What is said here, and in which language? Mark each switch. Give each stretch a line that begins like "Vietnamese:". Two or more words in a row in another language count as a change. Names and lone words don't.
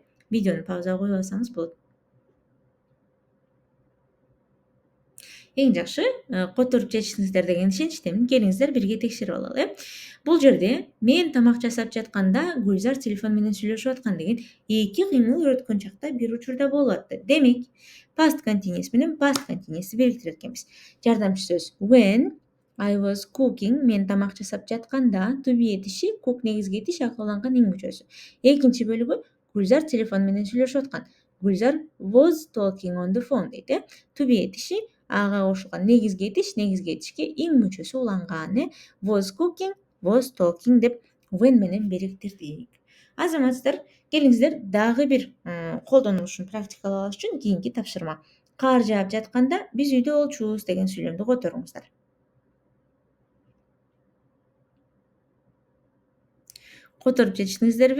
Kyrgyz: Видеону паузага коюп алсаңыз болот. Эң жакшы, которуп жетиштиңиздер деген ишеничтемин. Келиңиздер бирге текшерип алалы. Бул жерде мен тамак жасап жатканда Гүлзар телефон менен сүйлөшүп аткан деген эки кыймыл өткөн чакта бир учурда болуп атты. Демек,
English: past continuous
Kyrgyz: менен
English: past continuous'ты
Kyrgyz: бириктирет экенбиз. Жардамчы сөз
English: when I was cooking,
Kyrgyz: мен тамак жасап жатканда, to be этиши, cook негизги этиш, ага уланган ing мүчөсү. Экинчи бөлүгү Гүлзар телефон менен сүйлөшүп аткан. Гүлзар
English: was talking on the phone
Kyrgyz: дейт.
English: To be
Kyrgyz: этиши, ага кошулган негизги этишке ing мүчөсү уланган.
English: Was cooking, was talking
Kyrgyz: деп when менен бириктирдик. Азаматсыздар, келиңиздер дагы бир колдонулушун практикалап алыш үчүн кийинки тапшырма. Кар жаап жатканда биз үйдө болчубуз деген сүйлөмдү которуңуздар. Которуп жетиштиңиздерби?